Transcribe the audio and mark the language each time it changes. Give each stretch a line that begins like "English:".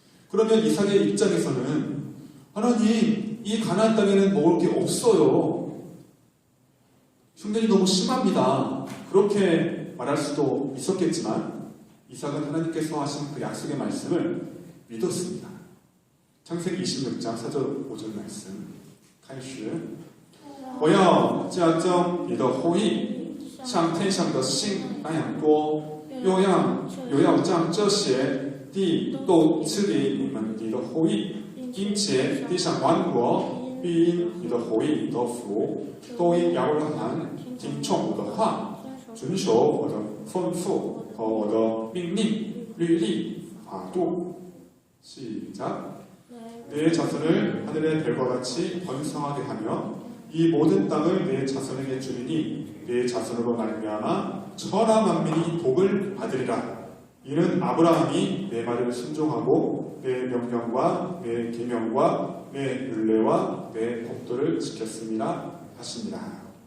Korean: 그러면 이삭의 입장에서는 하나님, 이 가나안 땅에는 먹을 게 없어요. 흉년이 너무 심합니다. 그렇게 말할 수도 있었겠지만 이삭은 하나님께서 하신 그 약속의 말씀을 믿었습니다. 창세기 26장 4절 5절 말씀
Chinese: 开始我要加增你的后裔像天上的星那样多，又要将这些地都赐给你的后裔，因且地上万国必因你的后裔得福，都因亚伯拉罕听从我的话，遵守我的吩咐和我的命令、律例、法度。
Korean: 시작. 내 자손을 하늘의 별과 같이 번성하게 하며 이 모든 땅을 내 자손에게 주리니 내 자손으로 말미암아 천하 만민이 복을 받으리라. 이는 아브라함이 내 말을 순종하고 내 명령과 내 계명과 내 율례와 내 법도를 지켰습니다 하십니다.